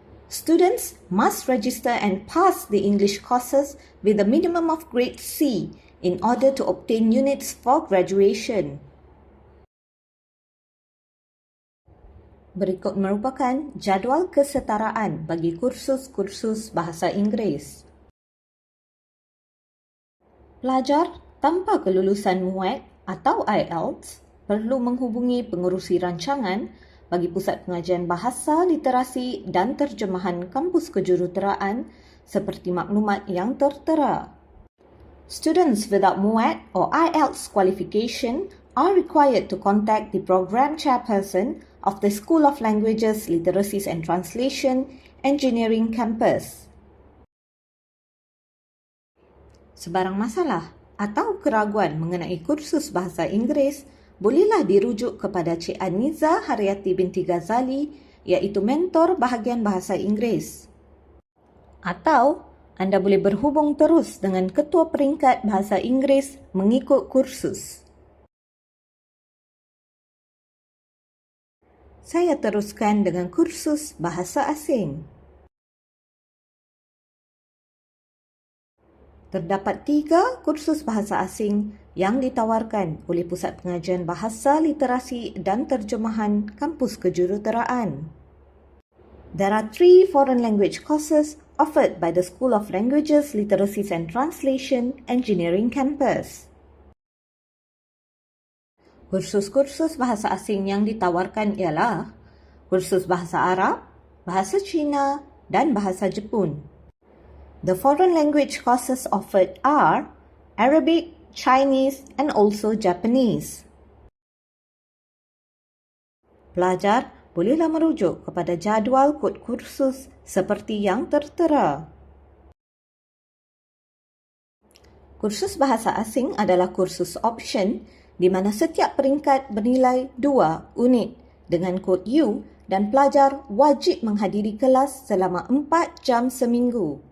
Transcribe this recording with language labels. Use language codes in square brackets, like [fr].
[en] Students must register and pass the English courses with a minimum of grade C in order to obtain units for graduation. [ms] Berikut merupakan jadual kesetaraan bagi kursus-kursus bahasa Inggeris. Pelajar tanpa kelulusan MUAT atau IELTS perlu menghubungi pengerusi rancangan bagi Pusat Pengajian Bahasa, Literasi dan Terjemahan Kampus Kejuruteraan seperti maklumat yang tertera. [en] Students without MUAT or IELTS qualification are required to contact the Program Chairperson of the School of Languages, Literacies and Translation, Engineering Campus. [ms] Sebarang masalah atau keraguan mengenai kursus bahasa Inggeris bolehlah dirujuk kepada Cik Aniza Haryati binti Ghazali, iaitu mentor bahagian bahasa Inggeris. Atau anda boleh berhubung terus dengan Ketua Peringkat Bahasa Inggeris mengikut kursus. Saya teruskan dengan kursus bahasa asing. Terdapat 3 kursus bahasa asing yang ditawarkan oleh Pusat Pengajian Bahasa, Literasi dan Terjemahan Kampus Kejuruteraan. [en] There are 3 foreign language courses offered by the School of Languages, Literacies and Translation, Engineering Campus. [ms] Kursus-kursus bahasa asing yang ditawarkan ialah kursus bahasa Arab, bahasa Cina dan bahasa Jepun. [en] The foreign language courses offered are Arabic, Chinese and also Japanese. [ms] Pelajar bolehlah merujuk kepada jadual kod kursus seperti yang tertera. Kursus bahasa asing adalah kursus option di mana setiap peringkat bernilai 2 unit dengan kod U dan pelajar wajib menghadiri kelas selama 4 jam seminggu.